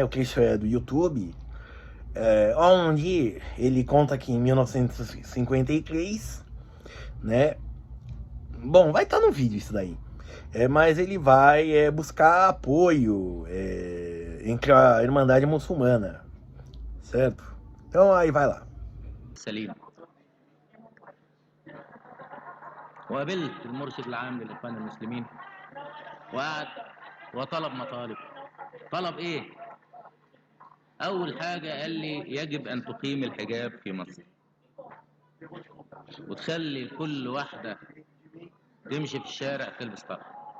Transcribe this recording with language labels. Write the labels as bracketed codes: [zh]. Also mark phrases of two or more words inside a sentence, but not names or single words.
[pt] O trecho é do YouTube, onde ele conta que em 1953, né? Bom, vai estar no vídeo isso daí. Mas ele vai buscar apoio entre a Irmandade Muçulmana, certo? Então aí vai lá. [ar] سليم. وقابلت المرشد العام للإخوان المسلمين وقعد وطلب مطالب. طلب إيه؟ أول حاجة قال لي يجب أن تقيم الحجاب في مصر وتخلي كل واحدة تمشي في الشارع تلبس طرح.